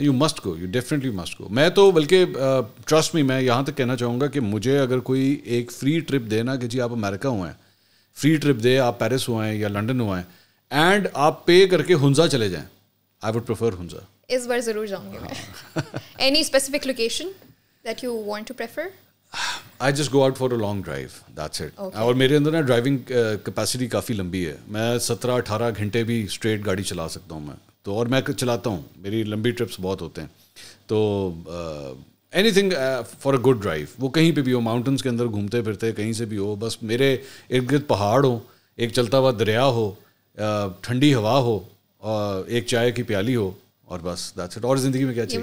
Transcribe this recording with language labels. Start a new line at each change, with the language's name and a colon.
English: You must go, you definitely must go.
Urdu: میں تو بلکہ
English: trust me,
Urdu: میں یہاں تک کہنا چاہوں گا کہ مجھے اگر کوئی ایک فری ٹرپ دے نا کہ جی آپ امریکہ ہوئے ہیں, فری ٹرپ دے, آپ پیرس ہوئے ہیں یا لنڈن ہوئے ہیں, اینڈ آپ پے کر کے ہنزا چلے جائیں,
English: I would prefer
Urdu: ہنزا. اس بار ضرور جاؤں گی میں.
English: Any specific location that you want to prefer? I just go out for a long drive, that's it.
Urdu: اور میرے اندر نا ڈرائیونگ کیپیسٹی کافی لمبی ہے. میں 17-18 گھنٹے بھی اسٹریٹ گاڑی چلا سکتا ہوں میں تو, اور میں چلاتا ہوں, میری لمبی ٹرپس بہت ہوتے ہیں. تو
English: Anything for a good drive.
Urdu: وہ کہیں پہ بھی ہو, ماؤنٹنس کے اندر گھومتے پھرتے کہیں سے بھی ہو, بس میرے ارد گرد پہاڑ ہو, ایک چلتا ہوا دریا ہو, ٹھنڈی ہوا ہو, اور ایک چائے کی پیالی ہو, اور بس
English: That's it.
Urdu: اور زندگی میں کیا چاہیے.